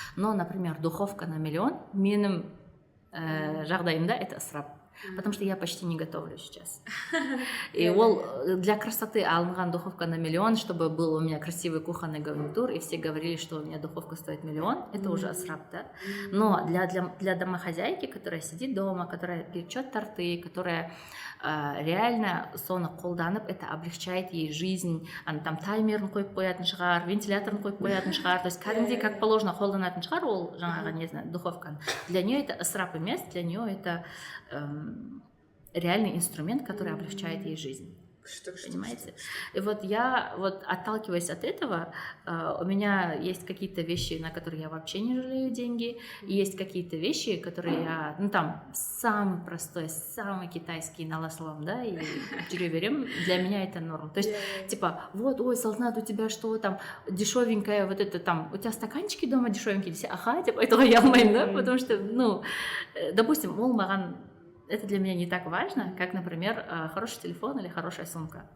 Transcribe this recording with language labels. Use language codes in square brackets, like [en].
[ru] Но, например, духовка на 1 000 000, [kk] менің жағдайымда [ru] это ысырап. Потому что я почти не готовлю сейчас. И для красоты алынған духовка на 1 000 000, чтобы был у меня красивый кухонный гарнитур, и все говорили, что у меня духовка стоит 1 000 000, это уже ысырап, да? Но для домохозяйки, которая сидит дома, которая печет торты, которая реально [kk] соны қолданып, [ru] это облегчает ей жизнь. Она там [kk] таймерін қойып қоятын шығар, вентиляторын қойып қоятын шығар, то есть кәдімгідей [ru] как положено [kk] қолданатын шығар ол жаңағы, не знаю, духовканы. [ru] Для нее это [kk] ысырап емес, для нее это [ru] реальный инструмент, который облегчает ей жизнь. Понимаете? И вот я, вот отталкиваясь от этого, у меня есть какие-то вещи, на которые я вообще не жалею деньги, и есть какие-то вещи, которые я, ну там, самый простой, самый китайский наласлам, да, [kk] и жүре берем, [ru] для меня это норм. То есть, типа, вот, ой, Салтанат, у тебя что там, дешевенькое, вот это там, у тебя стаканчики дома дешевенькие, десе, ага, типа, этого я [kk] алмаймын, [ru] да, потому что, ну, допустим, [kk] ол маған [ru] это для меня не так важно, как, например, хороший телефон или хорошая сумка.